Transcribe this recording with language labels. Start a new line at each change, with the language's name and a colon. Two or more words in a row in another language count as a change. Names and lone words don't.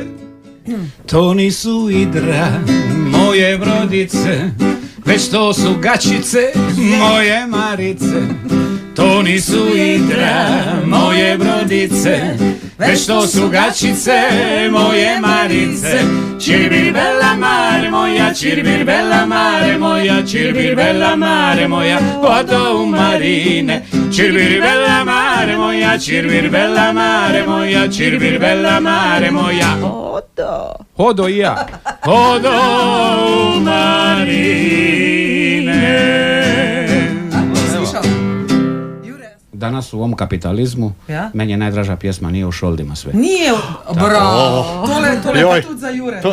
Croatian: To nisu idra moje brodice, već to su gačice moje Marice. To nisu idra moje brodice, već to su gačice moje Marice. Čirbir
Italian: bella mare
Croatian: moja, čirbir
Italian: bella mare
Croatian: moja, čirbir
Italian: bella mare
Croatian: moja, odo u marine. Čirbir
Italian: bella mare
Croatian: moja, čirbir
Italian: bella mare
Croatian: moja, čirbir
Italian: bella mare
Croatian: moja, odo. Odo i ja. Odo u marine. Danas u ovom kapitalizmu, meni je najdraža pjesma Nije u šoldima sve.
Slovenian: Nije, bravo, tole pa tudi za Jureta.